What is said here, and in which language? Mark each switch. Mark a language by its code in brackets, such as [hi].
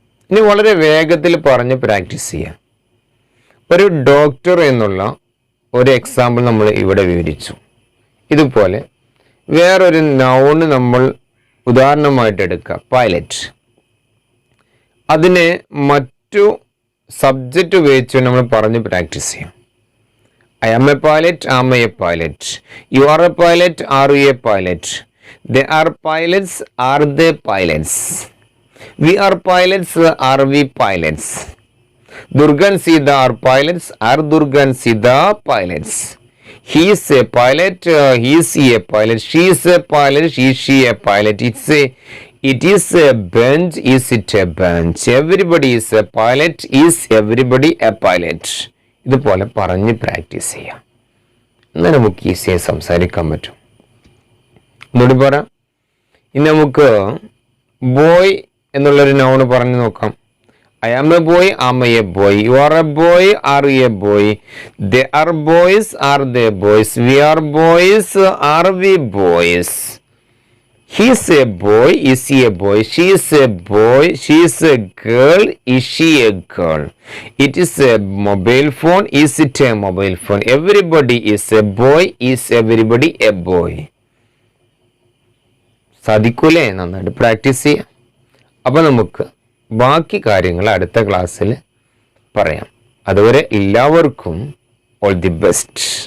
[ml] ഇനി വളരെ വേഗത്തിൽ പറഞ്ഞ് പ്രാക്ടീസ് ചെയ്യാം. ഒരു ഡോക്ടർ എന്നുള്ള ഒരു എക്സാമ്പിൾ നമ്മൾ ഇവിടെ വിവരിച്ചു. ഇതുപോലെ വേറൊരു നൗണ് നമ്മൾ ഉദാഹരണമായിട്ട് എടുക്കുക, പൈലറ്റ്. അതിനെ മറ്റു സബ്ജക്റ്റ് ഉപയോഗിച്ച് നമ്മൾ പറഞ്ഞ് പ്രാക്ടീസ് ചെയ്യാം. [en] I am a pilot, am I a pilot? You are a pilot, are you a pilot? They are pilots, are they pilots? We are pilots, are we pilots? Durga and Sita are pilots, are Durga and Sita pilots? He is a pilot, he is a pilot, she is a pilot, is she a pilot? It is a bench, is it a bench? Everybody is a pilot, is everybody a pilot? [ml] ഇതുപോലെ പറഞ്ഞ് practice ചെയ്യാം. എന്നാൽ നമുക്ക് ഈസിയായി സംസാരിക്കാൻ പറ്റും. ഒന്നുകൂടി പറ. ഇനി നമുക്ക് ബോയ് എന്നുള്ളൊരു നൗണ് പറഞ്ഞു നോക്കാം. [en] I am a boy, am I a boy? You are a boy, are you a boy? They are boys, are they boys? We are boys, are we boys? He is a boy, is he a boy? She is a boy, she is a girl, is she a girl? It is a mobile phone, is it a mobile phone? Everybody is a boy, is everybody a boy? [ml] സാധിക്കൂലേ? നന്നായിട്ട് practice ചെയ്യാം. അപ്പോൾ നമുക്ക് ബാക്കി കാര്യങ്ങൾ അടുത്ത ക്ലാസ്സിൽ പറയാം. അതുവരെ എല്ലാവർക്കും ഓൾ ദി ബെസ്റ്റ്.